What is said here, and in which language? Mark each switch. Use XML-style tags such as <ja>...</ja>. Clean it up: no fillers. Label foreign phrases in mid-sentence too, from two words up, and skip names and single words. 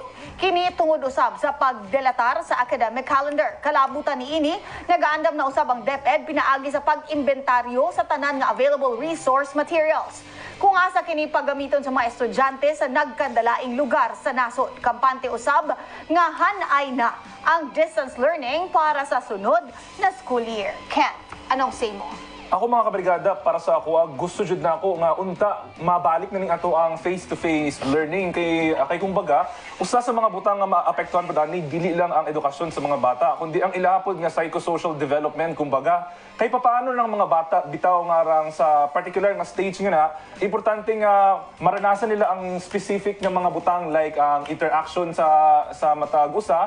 <ceb>Kini tungod usab sa pagdelatar sa</ceb> <en>academic calendar.</en> <ceb>Kalabutan ni ini, nagaandam na usab ang DepEd pinaagi sa pag-inventaryo sa tanan nga</ceb> <en>available resource materials.</en> <ceb>Kung asa kini paggamiton sa mga estudyante sa nagkandalaing lugar sa nasod. Kampante usab nga hanay na ang</ceb> <en>distance learning</en> <ceb>para sa sunod na</ceb> <en>school year.</en> <tl>Ken, anong say mo?</tl> <ceb>Ako mga kabrigada, para sa ako, gusto jud na ako nga unta mabalik na ning ato ang</ceb> <en>face-to-face learning</en> <ceb>kay kumbaga usa sa mga butang nga maapektuhan pa dani dili lang ang edukasyon sa mga bata kundi ang ilapod nga</ceb> <en>psychosocial development</en> <ceb>kumbaga kay papaano ng mga bata bitaw nga rang sa particular nga stage nga na importante nga maranasan nila ang specific nga mga butang like ang interaction sa matag usa.</ceb>